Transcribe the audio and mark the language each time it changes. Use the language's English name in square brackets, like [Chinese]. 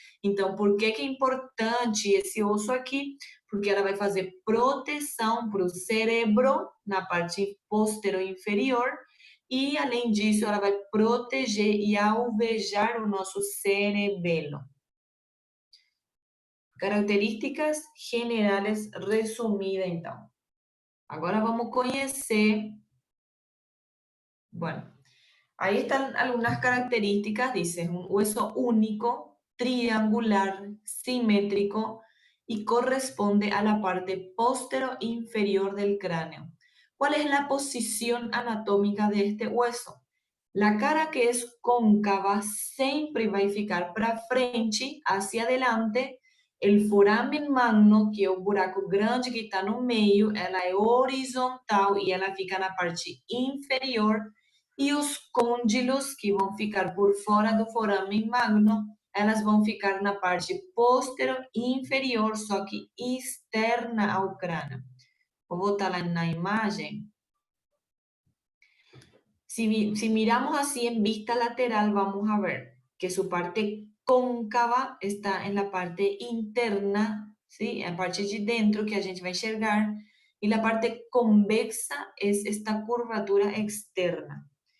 [Portuguese] Então, por que que é importante esse osso aqui? Porque ela vai fazer proteção para o cérebro na parte posterior inferior e, além disso, ela vai proteger e alvejar o nosso cerebelo. [Spanish] Características generales resumidas, então. [Portuguese] Agora vamos conhecer. [Spanish] Bueno, ahí están algunas características. Dice, es un hueso único, triangular, simétrico y corresponde a la parte postero inferior del cráneo. ¿Cuál es la posición anatómica de este hueso? La cara que es cóncava [Portuguese] sempre vai ficar para frente, [Spanish] hacia adelante. [Portuguese] El foramen magno, que é o buraco grande que está no meio, ela é horizontal e ela fica na parte inferior. E os côndilos, que vão ficar por fora do foramen magno, elas vão ficar na parte posterior inferior, só que externa ao crânio. Vou botar lá na imagem. [Spanish] Si miramos así en vista lateral, vamos a ver que su parte cóncava está en la parte interna, ¿sí? En la parte de dentro que [Portuguese] a gente vai enxergar, [Spanish] y la parte convexa es esta curvatura externa.